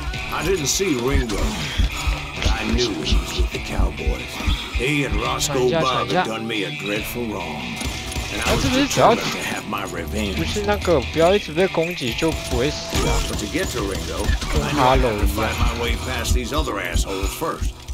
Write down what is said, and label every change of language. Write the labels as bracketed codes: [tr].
[en] I didn't see Ringo, but I knew he was with the cowboys. He and Roscoe Bob had done me a dreadful wrong, and I was determined to have my revenge. [zh] 不是那个，不要一直被攻击就不会死啊。 [en] But to get to Ringo, I knew I had to find my way past these other assholes first.